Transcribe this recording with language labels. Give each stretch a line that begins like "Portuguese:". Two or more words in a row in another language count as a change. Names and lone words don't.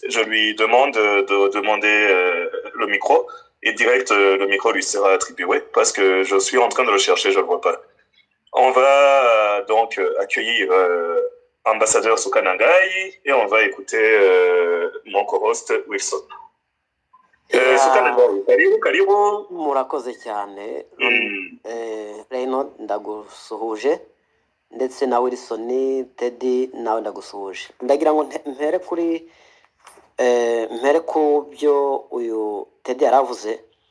French: Je lui demande de demander le micro et direct le micro lui sera attribué parce que je suis en train de le chercher, je le vois pas. On va donc accueillir ambassadeur Sukanangai et on va écouter mon co-host Wilson.
Swahili: Sukanangai, karibu.
Kinyarwanda: Murakoze cyane. Reno ndagusuhuje ndetse na Wilson Teddy nawe ndagusuhuje. Ndagira ngo mpere ku byo uyu Teddy yaravuze.